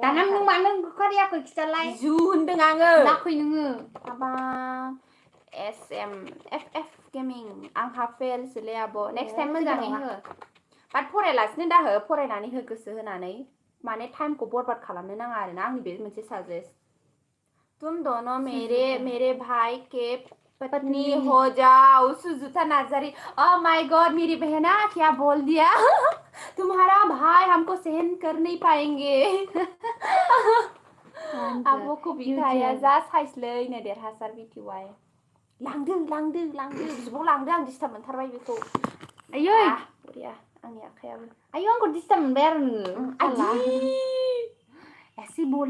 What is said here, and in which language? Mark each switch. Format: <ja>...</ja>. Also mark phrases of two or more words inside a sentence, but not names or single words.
<brx>दाना नों मानो ओंखाराखै खिथालाय जु होनदों आङो लाखै नोङो माबा SMFF गेमिं आंहा फेलसोलै आब'</brx> <en>next time</en> <brx>मोजाङै हो बाट फरायालासिनो दाहो फरायनानै हो गोसो होनानै माने टाइमखौ बरबाद खालामनो नाङा आरोना आंनि बे मोनसे साजेस्ट</brx> <hi>तुम दोनों मेरे भाई के पत्नी हो जाओ</hi> <brx>सुजुता नार्जारी</brx> <en>oh my god</en> <hi>मेरी बहना क्या बोल दिया तुम्हारा भाई हमको सहन कर नहीं पाएंगे</hi> <brx>आब' कबिताया जा साइसलैनो देरहासार बिटिवाइ लांदों बिब' लांदों आं डिस्टार्ब मोनथारबाय बेखौ आयै बरिया आंनि आखायाबो आयौ आंखौ डिस्टार्ब मोनबाय आरो नोङो एसे बोलने</brx>